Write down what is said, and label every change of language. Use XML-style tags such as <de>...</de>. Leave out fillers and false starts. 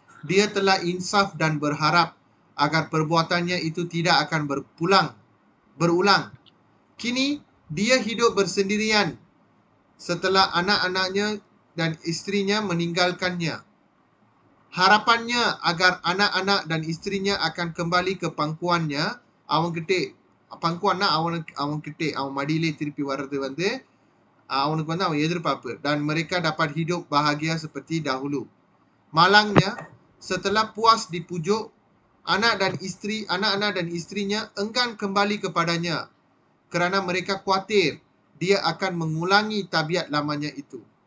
<ms>Dia telah insaf dan berharap agar perbuatannya itu tidak akan berulang. Kini dia hidup bersendirian setelah anak-anaknya dan istrinya meninggalkannya. Harapannya agar anak-anak dan istrinya akan kembali ke pangkuannya,</ms> <ta>பங்குவான்னா அவன்கிட்ட அவன் மடியிலே திருப்பி வர்றது வந்து அவனுக்கு வந்து அவன் எதிர்பார்ப்பு.</ta> <ms>Dan mereka dapat hidup bahagia seperti dahulu. Malangnya setelah puas dipujuk, anak-anak dan istrinya enggan kembali kepadanya kerana mereka khawatir dia akan mengulangi tabiat lamanya itu.</ms>